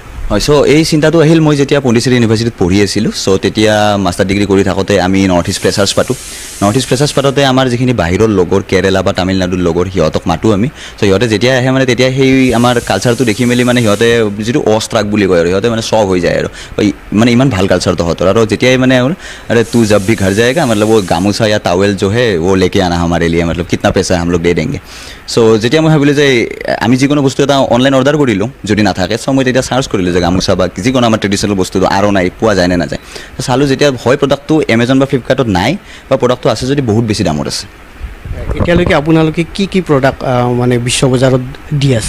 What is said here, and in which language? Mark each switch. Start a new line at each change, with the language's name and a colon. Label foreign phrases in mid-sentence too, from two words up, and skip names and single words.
Assamese: হয় চ' এই চিন্তাটো আহিল মই যেতিয়া পণ্ডিচেৰী ইউনিভাৰ্চিটিত পঢ়ি আছিলোঁ চ' তেতিয়া
English: master degree
Assamese: কৰি থাকোঁতে আমি
English: North East freshers
Assamese: পাতোঁ
English: North East freshers
Assamese: পাতোঁতে আমাৰ যিখিনি বাহিৰৰ লগৰ কেৰেলা বা তামিলনাডুৰ লগৰ সিহঁতক মাতোঁ আমি চ' সিহঁতে যেতিয়া আহে মানে তেতিয়া সেই আমাৰ কালচাৰটো দেখি মেলি মানে সিহঁতে যিটো অষ্ট্ৰাক বুলি কয় আৰু সিহঁতে মানে চখ হৈ যায় আৰু মানে ইমান ভাল কালচাৰ তহঁতৰ আৰু যেতিয়াই মানে
Hindi: अरे तू जब भी घर जाएगा मतलब वो गामोचा या टॉवेल जो है वो लेके आना हमारे लिए मतलब कितना पैसा हम लोग दे देंगे
Assamese: চ' যেতিয়া মই ভাবিলোঁ যে আমি যিকোনো বস্তু এটা
English: online order
Assamese: কৰিলোঁ যদি নাথাকে চ' মই তেতিয়া চাৰ্চ কৰিলোঁ যে গামোচা বা যিকোনো আমাৰ ট্ৰেডিশ্যনেল বস্তুটো আৰু নাই পোৱা যায় নে নাযায় চালোঁ যেতিয়া হয় প্ৰডাক্টটো এমেজন বা ফ্লিপকাৰ্টত নাই বা প্ৰডাক্টটো আছে যদি বহুত বেছি দামত আছে এতিয়ালৈকে আপোনালোকে কি প্ৰডাক্ট মানে বিশ্ব বজাৰত দি আছে